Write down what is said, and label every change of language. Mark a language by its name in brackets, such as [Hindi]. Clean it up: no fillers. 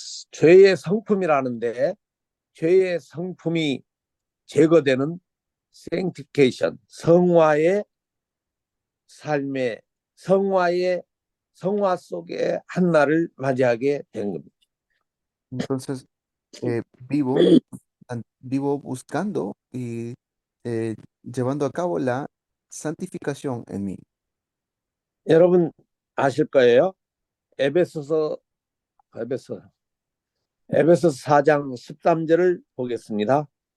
[Korean] 죄의 성품이라는데 죄의 성품이 제거되는 sanctification, 성화의 삶의 성화 속의 한 날을 맞이하게 된 겁니다. [Spanish] Entonces, eh, vivo, vivo buscando y llevando a cabo la santificación en mí. [Korean] 여러분 아실 거예요. 에베소서 4장 13절을 보겠습니다.